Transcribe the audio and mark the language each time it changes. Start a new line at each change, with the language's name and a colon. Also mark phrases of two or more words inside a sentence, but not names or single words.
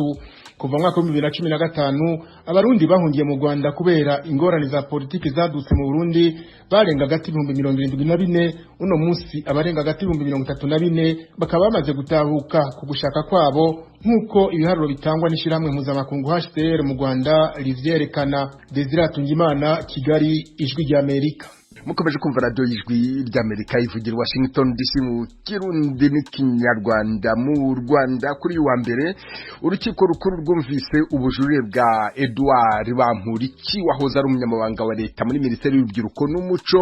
Rundi: Kuva mwaka wa 2015 abarundi bahungiye mu Rwanda kubera ingorane za politiki zadutse mu Burundi barenga gati 74, uno munsi abarenga gati 34 bakaba bamaze gutahuka ku gushaka kwabo, nkuko ibiharuro bitangwa n'ishiramwe mpuzamakungu HCR mu Rwanda rivyerekana. Desire Atungimana, Kigali, Ijwi ry'Amerika. Mukomeje kumva radio y'Ijwi ry'Amerika ivugira Washington DC mu Kirundi n'ikinyarwanda.
Kinyarwanda: Mu Rwanda kuri wa mbere urukiko rukuru rwumvise ubujurire bwa Edouard Bamporiki wahoze ari umunyamabanga wa leta muri Minisiteri y'Urubyiruko n'Umuco.